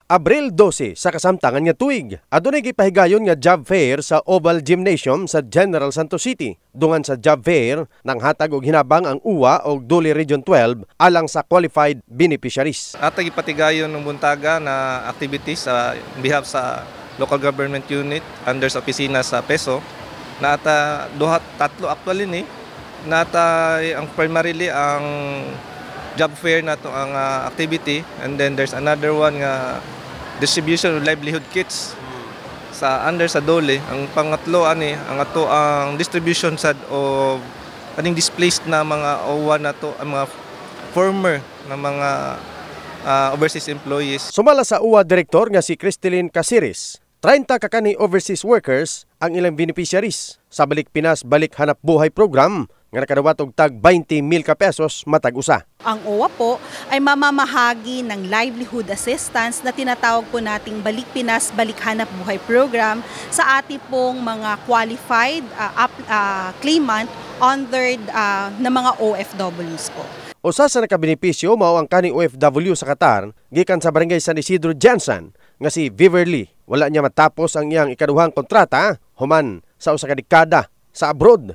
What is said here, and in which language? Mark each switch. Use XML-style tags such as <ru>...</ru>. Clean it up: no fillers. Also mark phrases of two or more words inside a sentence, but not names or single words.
<ceb>Abril 12 sa kasamtangan nga tuig, adunay gipahigayon nga</ceb> <en>job fair</en> <ceb>sa Oval Gymnasium sa General Santos City. Dungan sa</ceb> <en>job fair,</en> <ceb>nanghatag og hinabang ang UWA o Dole Region 12 alang sa</ceb> <en>qualified beneficiaries.</en> <ceb>Atag ipatigayon ng buntaga na activities sa behalf sa</ceb> <en>local government unit</en> <ceb>under sa opisina sa PESO. Na ata tatlo actually ni. Na ata ang primarily ang</ceb> <en>job fair</en> <ceb>na to ang activity,</ceb> <en>and then there's another one</en> <ceb>nga</ceb> <en>distribution of livelihood kits</en> <ceb>sa under sa Dole. Ang pangatlo ang distribution sad of aning displaced na mga OWA na to, ang mga former na mga</ceb> <en>overseas employees.</en> <ceb>Sumala sa UWA director nga si Cristelyn Casiris, 30 kakani</ceb> <en>overseas workers</en> <ceb>ang ilang beneficiaries sa Balik Pinas Balik Hanap Buhay program nga nakadawat og tag 20,000 ka pesos matag usa.</ceb> <tl>Ang OWA po ay mamamahagi ng</tl> <en>livelihood assistance</en> <tl>na tinatawag po nating Balik Pinas Balik Hanap Buhay program sa ating pong mga</tl> <en>qualified claimant</en> <tl>under na mga OFWs po.</tl> <ceb>Usa sa nakabenepisyo mao ang kani OFW sa Qatar gikan sa barangay San Isidro Jansan nga si Viverly. Wala niya matapos ang iyang ikaduhang kontrata human sa usa ka dekada sa abroad.</ceb>